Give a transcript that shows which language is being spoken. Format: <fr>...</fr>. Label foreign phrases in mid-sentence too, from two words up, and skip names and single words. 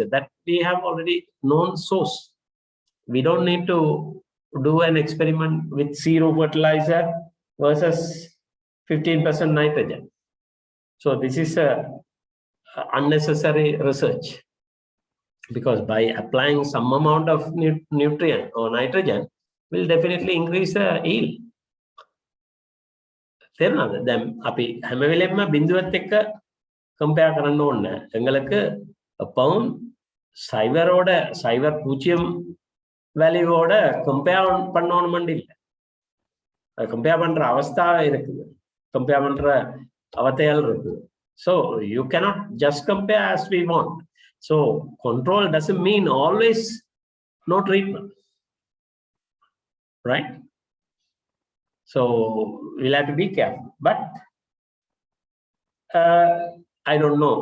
<en>That we have already known source. We don't need to do an experiment with 0 fertilizer versus 15% nitrogen. So this is a unnecessary research, because by applying some amount of nutrient or nitrogen will definitely increase the yield.</en> <si>තේරුණාද? දැන් අපි හැම වෙලෙම බිඳුවත් එක්ක කම්පෙයාර් කරන්න ඕනේ නැහැ.</si> <ta>எங்களுக்கு பவுண்ட் சைவரோட சைவர் 0 வேல்யூவோட கம்பேர் பண்ணணும்னு இல்ல. கம்பேர் பண்ற அவஸ்தா இருக்குது, கம்பேர் பண்ற அவத்தையால் இருக்குது.</ta> <en>So you cannot just compare as we want. So control doesn't mean always no treatment, right? So we'll have to be careful. But I don't know.</en>